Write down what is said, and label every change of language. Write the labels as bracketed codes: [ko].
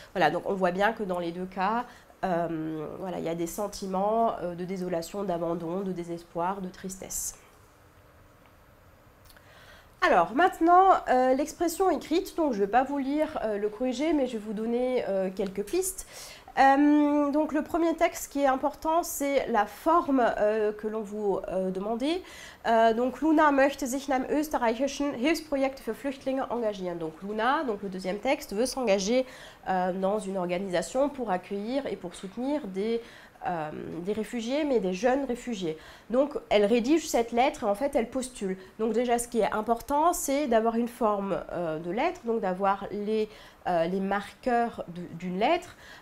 [fr] Voilà, donc on voit bien que dans les deux cas, voilà, il y a des sentiments de désolation, d'abandon, de désespoir, de tristesse. Alors maintenant, l'expression écrite, donc je ne vais pas vous lire le corrigé, mais je vais vous donner quelques pistes. Donc le premier texte qui est important, c'est la forme que l'on vous demandait. [de] Donc Luna möchte sich in einem österreichischen Hilfsprojekt für Flüchtlinge engagieren. [fr] Donc Luna, donc le deuxième texte, veut s'engager dans une organisation pour accueillir et pour soutenir des réfugiés, mais des jeunes réfugiés. Donc, elle rédige cette lettre et en fait, elle postule. Donc, déjà, ce qui est important, c'est d'avoir une forme de lettre, donc d'avoir les marqueurs d'une lettre.